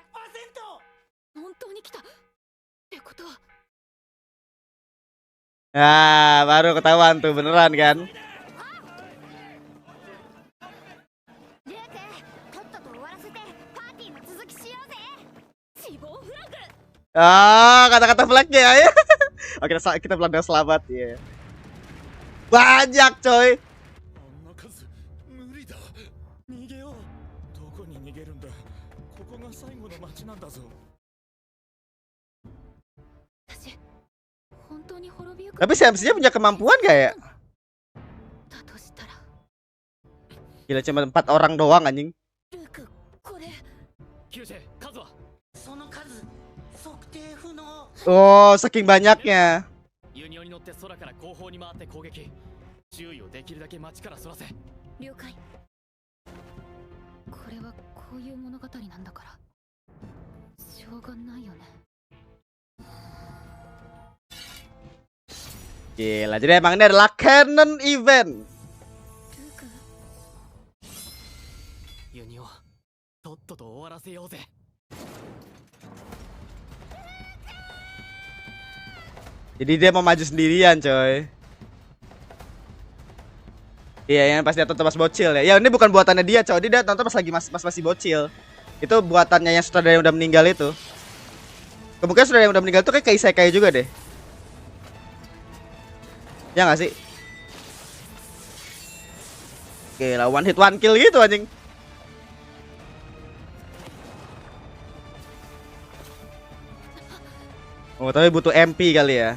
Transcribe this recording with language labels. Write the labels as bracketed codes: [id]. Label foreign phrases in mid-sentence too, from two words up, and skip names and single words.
[ja] 本当に来たってことは。 [id] Ah, baru ketahuan tuh beneran kan. [ja] ルーク、とっとと終わらせてパーティーの続きしようぜ。死亡フラグ。 [id] Ah, kata-kata flagnya ya. Oke, kita pelan selamat ya. Banyak coy. [ja] あんな数無理だ。逃げよう。どこに逃げるんだ。ここが最後の街なんだぞ。私、本当に滅びゆく。 [id] Tapi si MC-nya punya kemampuan gak ya? [ja] だとしたら。 [id] Gila cuma 4 orang doang anjing. [ja] ルーク、これ。キュージェ数は。その数測定不能。 [id] Oh, saking banyaknya. [ja] ユニオに乗って空から後方に回って攻撃。注意をできるだけ街からそらせ。了解。これはこういう物語なんだから。しょうがないよね。 [id] Gila, jadi emang ini adalah [en] canon event. [ja] ルーク。ユニオとっとと終わらせようぜ。 [id] Jadi dia mau maju sendirian coy. Iya, yang pasti nonton pas bocil ya. Ya ini bukan buatannya dia coy. Dia nonton pas lagi masih bocil. Itu buatannya yang sutradara yang udah meninggal itu. Kemungkinan sutradara yang udah meninggal itu kayak isekai juga deh. Ya nggak sih? Gila, [en] one hit one kill [id] gitu anjing. Oh, tapi butuh MP kali ya.